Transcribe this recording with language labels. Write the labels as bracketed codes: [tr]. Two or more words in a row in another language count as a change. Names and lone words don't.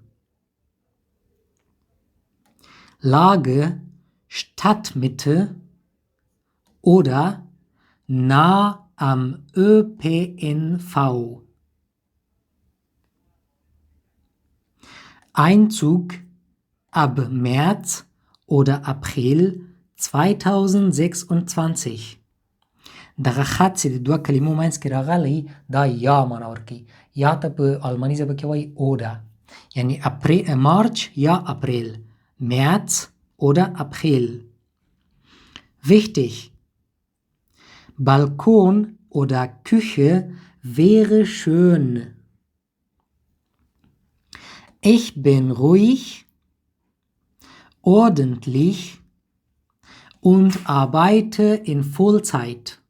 [de] Lage Stadtmitte oder nah am ÖPNV. Einzug ab März oder April 2026. [ps] دغه خط چې د دوه کلمو منځ کې راغلی دا یا معنا ورکوي. یا ته په آلماني ژبه کې وایي اوډا، یعنی مارچ یا اپریل، [de] März oder April. Wichtig: Balkon oder Küche wäre schön. Ich bin ruhig, ordentlich und arbeite in Vollzeit.